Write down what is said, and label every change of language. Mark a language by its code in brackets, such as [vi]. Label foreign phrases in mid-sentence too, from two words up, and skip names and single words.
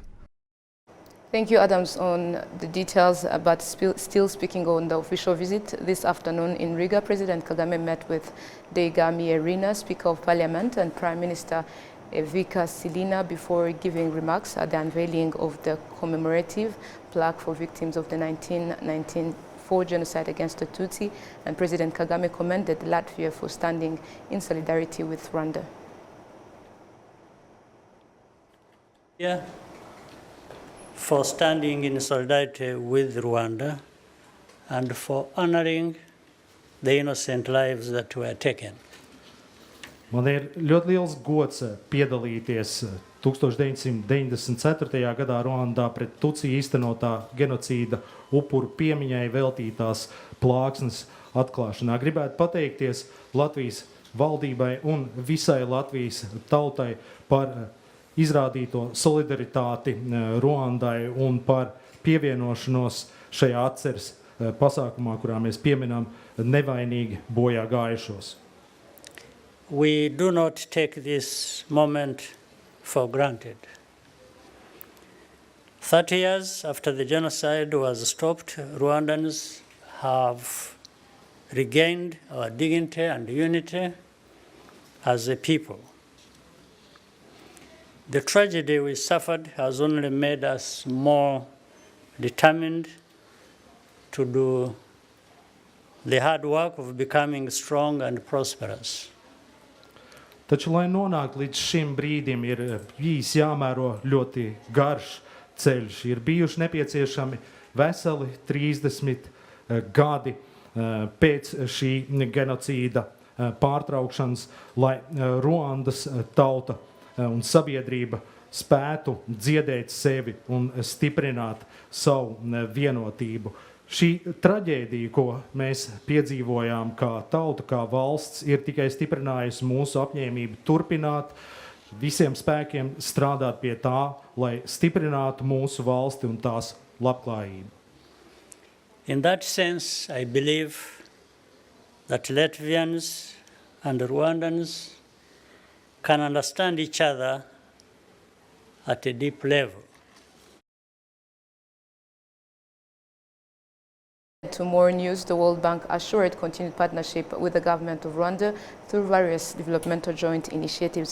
[en] Thank you, Adams, on the details, but still speaking on the official visit this afternoon in Riga, President Kagame met with Deigami Erina, Speaker of Parliament, and Prime Minister Vika Silina before giving remarks at the unveiling of the commemorative plaque for victims of the 1994 genocide against the Tutsi, and President Kagame commended Latvia for standing in solidarity with Rwanda. Yeah. For standing in solidarity with Rwanda and for honoring the innocent lives that were taken. [lv] Man ir ļoti liels gods piedalīties 1994. gadā Rwandā pret Tutsi īstenotā genocīda upuru piemiņai veltītās plāksnes atklāšanā. Gribētu pateikties Latvijas valdībai un visai Latvijas tautai par izrādīto solidaritāti Rwandai un par pievienošanos šajā atceres pasākumā, kurā mēs pieminam nevainīgi bojā gājušos. [en] We do not take this moment for granted. 30 years after the genocide was stopped, Rwandans have regained our dignity and unity as a people. The tragedy we suffered has only made us more determined to do the hard work of becoming strong and prosperous. [lv] Taču, lai nonāktu līdz šim brīdim, ir bijis jāmēro ļoti garš ceļš. Ir bijuši nepieciešami veseli 30 gadi pēc šī genocīda pārtraukšanas, lai Rwandas tauta un sabiedrība spētu dziedēt sevi un stiprināt savu vienotību. Šī traģēdija, ko mēs piedzīvojām kā tauta, kā valsts, ir tikai stiprinājusi mūsu apņēmību turpināt, visiem spēkiem strādāt pie tā, lai stiprinātu mūsu valsti un tās labklājību. [en] In that sense, I believe that Latvians and Rwandans can understand each other at a deep level. To more news, the World Bank assured continued partnership with the government of Rwanda through various developmental joint initiatives.